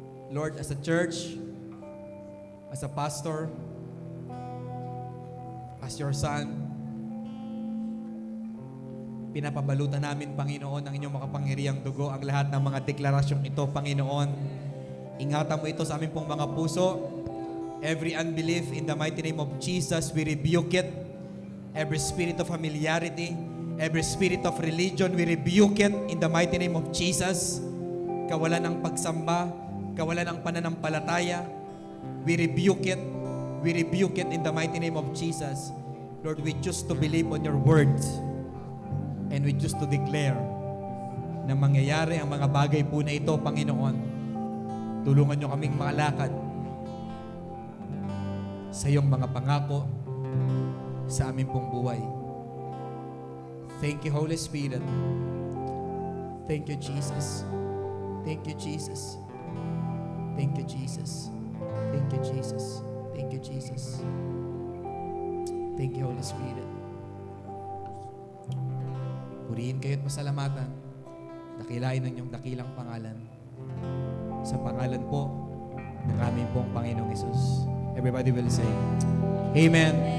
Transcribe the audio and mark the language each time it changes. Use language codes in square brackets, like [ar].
[en] Lord, as a church, as a pastor, as your son, [tl] pinapabalutan namin, Panginoon, ang inyong makapangyarihang dugo, ang lahat ng mga deklarasyong ito, Panginoon. Ingatan mo ito sa aming pong mga puso. [en] Every unbelief, in the mighty name of Jesus, we rebuke it. Every spirit of familiarity, every spirit of religion, we rebuke it in the mighty name of Jesus. [tl] Kawalan ng pagsamba, kawalan ng pananampalataya, [en] we rebuke it. We rebuke it in the mighty name of Jesus. Lord, we choose to believe on your words. And we choose to declare [tl] na mangyayari ang mga bagay po na ito, Panginoon. Tulungan nyo kaming makalakad sa iyong mga pangako sa aming pong buhay. [en] Thank you, Holy Spirit. Thank you, Jesus. Thank you, Jesus. Thank you, Jesus. Thank you, Jesus. Thank you, Jesus. Thank you, Holy Spirit. [tl] Purihin kayo at pasalamatan. Dakilain ang inyong dakilang pangalan. Sa pangalan po ng aming pong Panginoong Hesus. [en] Everybody will say, Amen.